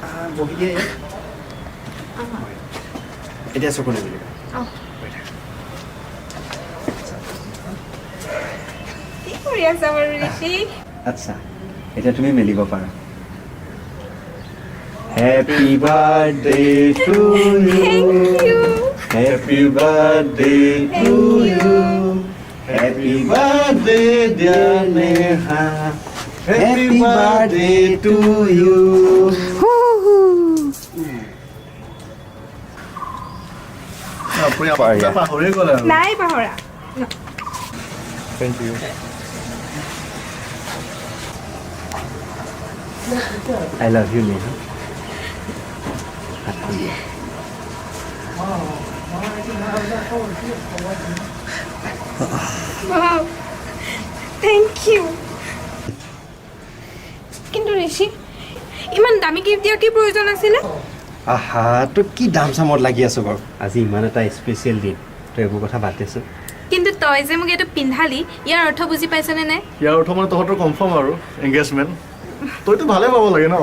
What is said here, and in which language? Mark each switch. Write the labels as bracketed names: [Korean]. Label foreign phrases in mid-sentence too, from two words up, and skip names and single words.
[Assamese] বহি দিয়া এতিয়া চকু নিবি কি কৰি আছা বাৰু ঋষি আচ্ছা এতিয়া তুমি মেলিব পাৰা [English] Happy birthday to you Happy birthday to you Happy birthday dear Neha Happy birthday to you নাই পাহৰা Thank you I love you Neha Wow, thank you. [Assamese] কিন্তু ঋষি ইমান দামী গিফ্ট দিয়াৰ কি প্ৰয়োজন আছিলে আহা তো কি দাম চামত লাগি আছো বাৰু আজি ইমান এটা স্পেচিয়েল দিন তো এইবোৰ কথা বাদ দিছো কিন্তু তই যে মোক এইটো পিন্ধালি ইয়াৰ অৰ্থ বুজি পাইছনে নাই ইয়াৰ অৰ্থ মানে তহঁতৰ কনফাৰ্ম আৰু এংগেজমেণ্ট তইতো ভালে পাব লাগে ন